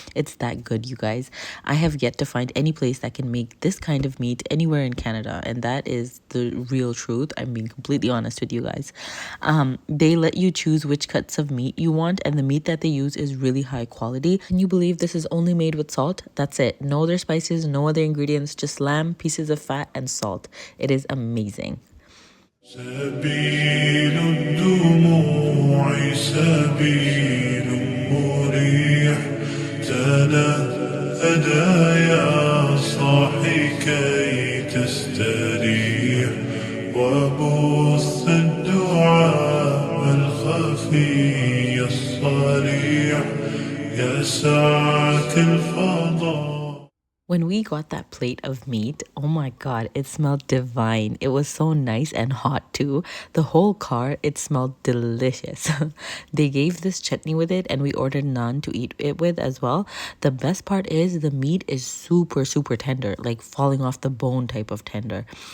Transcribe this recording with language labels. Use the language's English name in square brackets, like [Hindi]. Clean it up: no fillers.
[English] It's that good, you guys. I have yet to find any place that can make this kind of meat anywhere in Canada, and that is the real truth. I'm being completely honest with you guys. They let you choose which cuts of meat you want, and the meat that they use is really high quality. Can you believe this is only made with salt? That's it. No other spices, no other ingredients, just lamb, pieces of fat, and salt. It is amazing. [Arabic] سبيل الدموع سبيل مريح تنهدى يا صاحي كي تستريح وبث الدعاء الخفي الصريح يسعك الفضاء. [English] When we got that plate of meat, oh my god, it smelled divine. It was so nice and hot too. The whole car, it smelled delicious. They gave this chutney with it and we ordered naan to eat it with as well. The best part is the meat is super, super tender, like falling off the bone type of tender.